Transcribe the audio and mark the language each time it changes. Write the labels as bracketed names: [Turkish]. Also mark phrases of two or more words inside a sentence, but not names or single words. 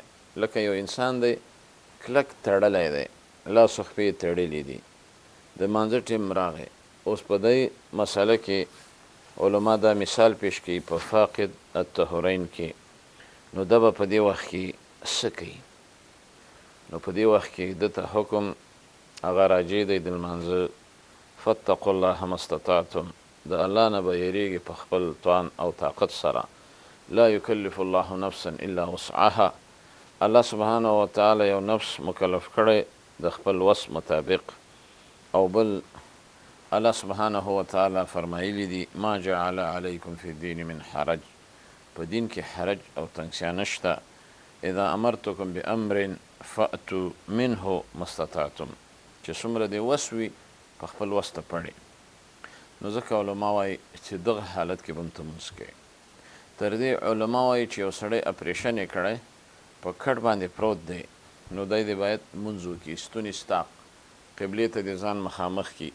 [Pashto] لکه یو انسان دی کلک تړلی دی، لاس و خپې یې تړلي دي، د مانځه ټیم راغی. اوس په دې مسله کې علما دا مثال پیش کوي په [Arabic] فاقد الطهورین [Pashto] کې. نو ده به په دې وخت کې څه کوي؟ نو په دې وخت کې ده ته حکم هغه راجع دی د لمانځه [Arabic] فاتقوا الله ما استطعتم، [Pashto] د الله نه به یریږي په خپل توان او طاقت سره. [Arabic] لا یکلف الله نفسا الا وسعها، الله سبحانه وتعالی [Pashto] یو نفس مکلف کړی د خپل وس مطابق. او بل [Arabic] الله سبحانه وتعالی [Pashto] فرمایلی دی [Arabic] ما جعل علیکم فی الدین من حرج، [Pashto] په دین کې حرج او تنګسیا نشته. [Arabic] اذا امرتکم بامر فأتوا منه ما استطعتم، [Pashto] چې څومره دې وس وي په خپل وس ته پړې. نو ځکه علما وایي چې دغه حالت کې به هم ته مونځ کوې. تر دې علما وایي چې یو سړی اپریشن یې کړی، په کټ باندې پروت دی، نو دی دې باید مونځ وکړي، ستوني ستا قبلې ته دې ځان مخامخ کړي.